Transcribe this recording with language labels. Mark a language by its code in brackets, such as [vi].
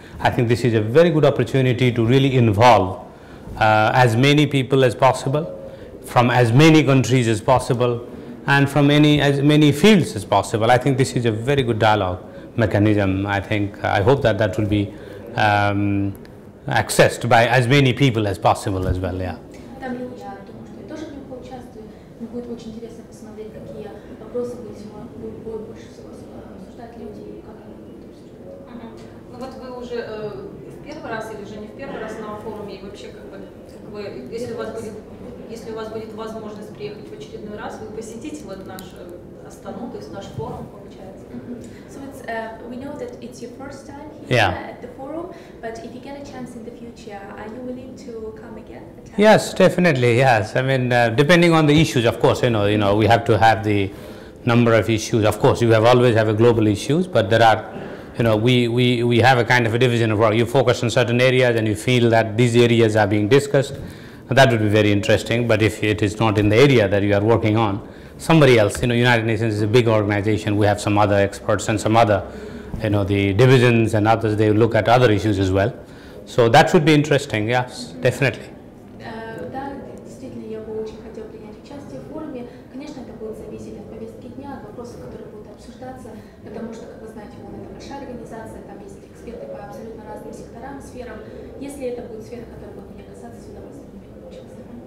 [en] I think this is a very good opportunity to really involve as many people as possible, from as many countries as possible, and from as many fields as possible. I think this is a very good dialogue mechanism. I hope that will be accessed by as many people as possible as well. Yeah. [ru] Я думаю, что я тоже в нем поучаствую. Мне будет очень интересно посмотреть, какие вопросы будут больше всего обсуждать люди, как они будут обсуждать. Ну вот вы уже в первый раз или же не в первый раз на форуме, и вообще если у вас будет возможность приехать в очередной раз, вы посетите вот наш Астану, то есть наш форум, получается. [en] So we know that it's your first time here at the forum, but if you get a chance in the future, are you willing to come again? Yes, definitely. Yes, I mean, depending on the issues, of course, we have to have the number of issues. Of course, you always have a global issues, but there are, we have a kind of a division of work. You focus on certain areas and you feel that these areas are being discussed. That would be very interesting. But if it is not in the area that you are working on, somebody else, United Nations is a big organization. We have some other experts and some other, the divisions and others, they look at other issues as well. So that would be interesting. Yes, definitely. [ru] Да, действительно, я бы очень хотела принять участие в форуме. Конечно, это будет зависеть от повестки дня, от вопросов, которые будут обсуждаться, потому что, как вы знаете, это большая организация, там есть эксперты по абсолютно разным секторам, сферам. Если это будет сфера, которая будет меня касаться, с удовольствием буду участвовать.